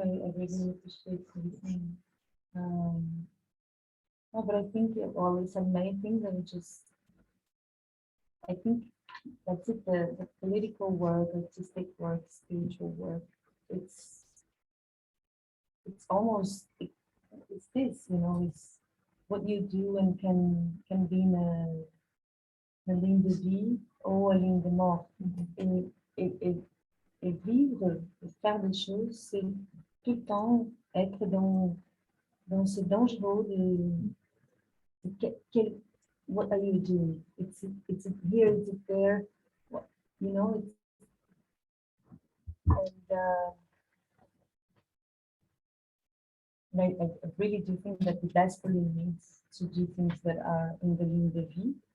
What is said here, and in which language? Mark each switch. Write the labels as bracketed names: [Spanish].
[English] I really appreciate everything. No, but I think you always have many things and I think that's it, the political work, artistic work, spiritual work, it's almost, it's this, it's what you do and can be [French] une ligne de vie ou une ligne de mort. Et vivre, faire des choses, c'est tout le temps être dans ce dangereux de [English] what are you doing? It's here, it's there, it's, and I really do think that the diaspora needs to do things that are in the [French] ligne de vie.